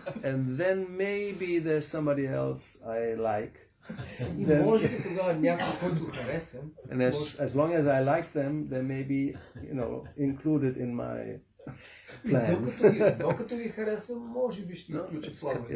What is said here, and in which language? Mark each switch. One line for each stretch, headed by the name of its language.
English: And then maybe there's somebody else I like.
Bulgarian: И може би тогава някой, който харесвам.
English: And as long as I like them, they may be, included in my plans.
Bulgarian: Докато ги харесвам, може би ще ги включа в плановете.